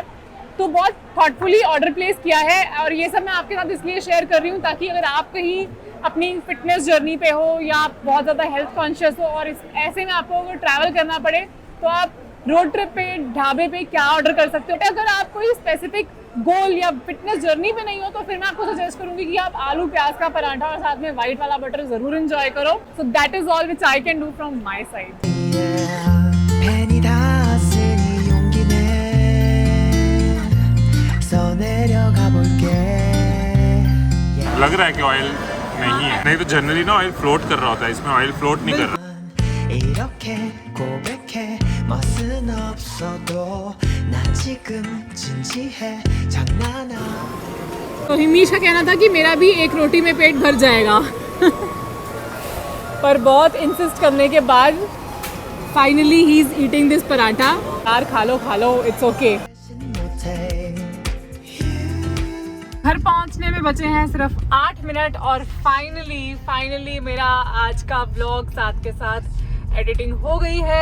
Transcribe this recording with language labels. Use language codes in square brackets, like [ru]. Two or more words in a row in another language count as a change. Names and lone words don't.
[hi] तो बहुत [en] thoughtfully order place [hi] किया है और ये सब मैं आपके साथ इसलिए शेयर कर रही हूँ ताकि अगर आप कहीं अपनी [en] fitness journey [hi] पे हो या आप बहुत ज़्यादा [en] health conscious [hi] हो और ऐसे में आपको अगर ट्रैवल करना पड़े तो आप [en] road trip [hi] पे ढाबे पे क्या ऑर्डर कर सकते हो। अगर आप कोई [en] specific goal [hi] या [en] fitness journey [hi] पे नहीं हो तो फिर मैं आपको सजेस्ट करूंगी कि आप आलू प्याज का पराठा और साथ में व्हाइट वाला बटर जरूर एंजॉय करो। [en] So that is all which I can do from my side. [ko] 펜이 닿았으니 용기내 써내려가 볼게 [hi] लग रहा है कि ऑयल नहीं है, नहीं तो जनरली ना [en] oil float [hi] कर रहा होता है, इसमें [en] oil float [hi] नहीं कर रहा। [ko] 이렇게 고백해 멋은 없어도 나 지금 진지해 장난아 [hi] तो हिमीश का कहना था कि मेरा भी एक रोटी में पेट भर जाएगा पर बहुत इंसिस्ट करने के बाद [en] finally he is eating this paratha. [hi] यार खा लो, [en] it's okay. [hi] घर पहुंचने में बचे हैं सिर्फ 8 मिनट और फाइनली मेरा आज का व्लॉग साथ के साथ एडिटिंग हो गई है।